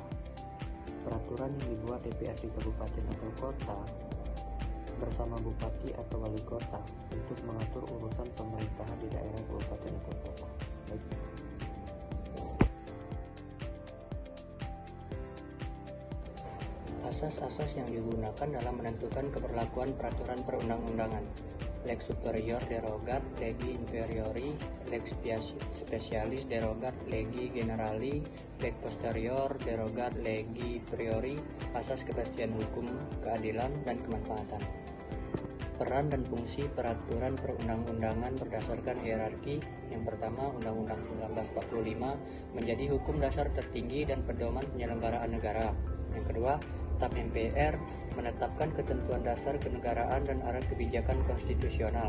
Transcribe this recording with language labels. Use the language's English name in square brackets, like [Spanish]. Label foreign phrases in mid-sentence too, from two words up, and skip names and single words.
[Indonesian] Peraturan yang dibuat DPRD kabupaten atau kota bersama bupati atau wali kota untuk mengatur urusan pemerintahan di daerah kabupaten atau kota. Baik. Asas-asas yang digunakan dalam menentukan keberlakuan peraturan perundang-undangan. [Latin] Lex superior derogat legi inferiori, lex specialis derogat legi generali, lex posterior derogat legi priori, [Indonesian] asas kepastian hukum, keadilan, dan kemanfaatan. Peran dan fungsi peraturan perundang-undangan berdasarkan hierarki. Yang pertama, Undang-Undang 1945 menjadi hukum dasar tertinggi dan pedoman penyelenggaraan negara. Yang kedua, TAP MPR menetapkan ketentuan dasar kenegaraan dan arah kebijakan konstitusional.